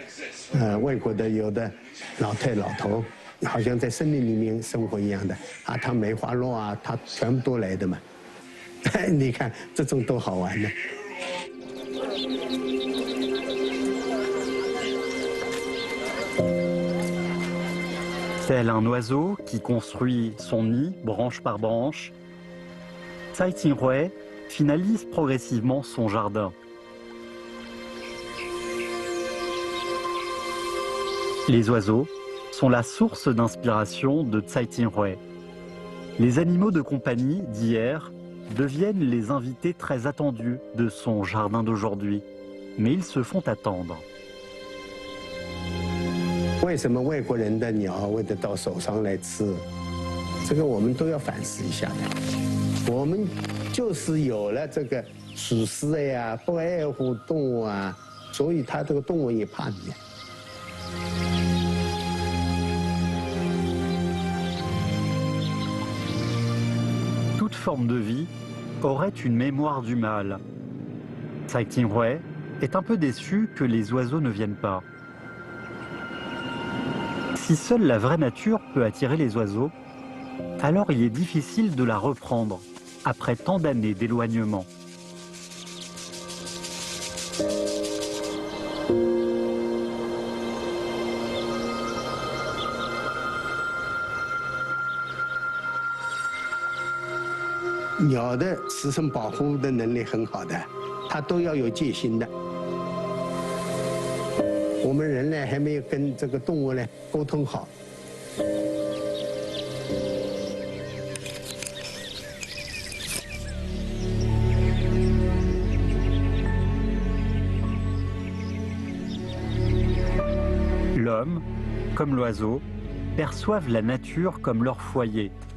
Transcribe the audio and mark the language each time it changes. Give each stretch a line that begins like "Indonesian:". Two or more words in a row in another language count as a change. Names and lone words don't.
Chinese: 外国的有的老头，好像在森林里面生活一样的啊，他梅花鹿啊，他全部都来的嘛。你看这种多好玩呢。
French: Tel un oiseau qui construit son nid branche par branche, Tsai Ing-hui finalise progressivement son jardin. Les oiseaux sont la source d'inspiration de Tsai Ing-hui. Les animaux de compagnie d'hier deviennent les invités très attendus de son jardin d'aujourd'hui, mais ils se font attendre.
Chinese: 为什么外国人的鸟会得到手上来吃？这个我们都要反思一下的。我们就是有了这个属实的呀，不爱护动物啊，所以它这个动物也怕你。
French: Toute forme de vie aurait une mémoire du mal. Tsai Ing-hui est un peu déçu que les oiseaux ne viennent pas. Si seule la vraie nature peut attirer les oiseaux, alors il est difficile de la reprendre après tant d'années d'éloignement.
Chinese: Les 鸟的自身保护的能力很好的，它都要有戒心的。我们人呢还没有跟这个动物呢沟通好。
French: L'homme, comme l'oiseau, perçoivent la nature comme leur foyer.